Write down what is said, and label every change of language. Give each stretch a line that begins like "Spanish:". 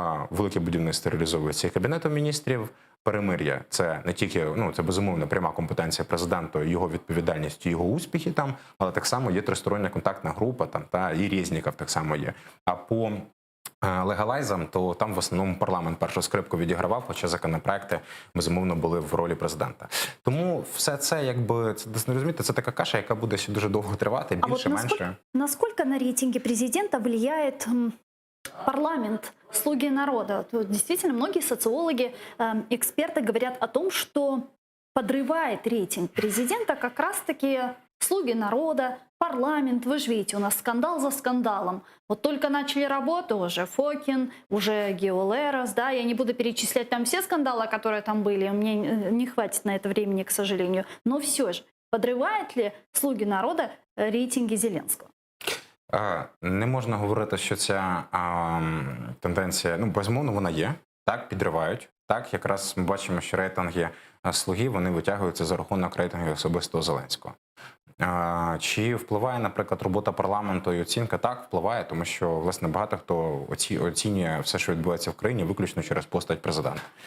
Ukrainian: велике будівництво реалізовується і Кабінетом міністрів. Перемир'я – це не тільки, це безумовно пряма компетенція президента, його відповідальність, його успіхи там, але так само є тристороння контактна група там, та і Резніков так само є. А по легалайзам, то там в основному парламент першу скрипку відігравав, хоча законопроекти, безумовно, були в ролі президента. Тому все це, якби, це, не розумієте, це така каша, яка буде ще дуже довго тривати, більше, менше.
Russian: Насколько на рейтинге президента влияет парламент, слуги народа? Тут действительно многие социологи, эксперты говорят о том, что подрывает рейтинг президента как раз-таки слуги народа, парламент. Вы же видите, у нас скандал за скандалом. Вот только начали работу, уже Фокин, уже Гео Лерос, да, я не буду перечислять там все скандалы, которые там были, мне не хватит на это времени, к сожалению. Но все же, подрывает ли слуги народа рейтинги Зеленского?
Ukrainian: Не можна говорити, що ця тенденція, безумовно, вона є. Так, підривають. Так, якраз ми бачимо, що рейтинги «Слуги», вони витягуються за рахунок рейтингів особистого Зеленського. Чи впливає, наприклад, робота парламенту і оцінка? Так, впливає, тому що, власне, багато хто оцінює все, що відбувається в країні, виключно через постать президента.